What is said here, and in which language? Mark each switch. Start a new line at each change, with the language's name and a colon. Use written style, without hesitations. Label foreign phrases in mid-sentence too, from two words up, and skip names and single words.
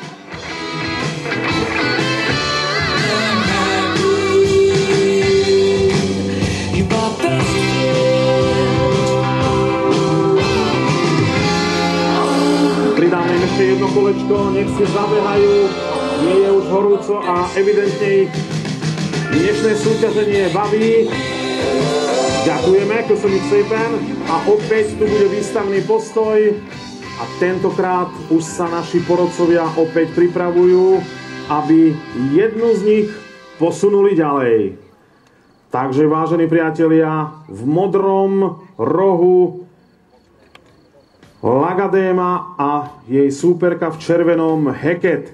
Slovak: Pridáme im ešte jedno kolečko, nech si zabehajú, nie je už horúco a evidentne ich dnešné súťaženie baví. Ďakujeme,
Hungarian: köszönjük szépen
Slovak: a opäť tu bude výstavný postoj a tentokrát už sa naši porodcovia opäť pripravujú, aby jednu z nich posunuli ďalej. Takže vážení priatelia, v modrom rohu Lagadéma a jej súperka v červenom Heket.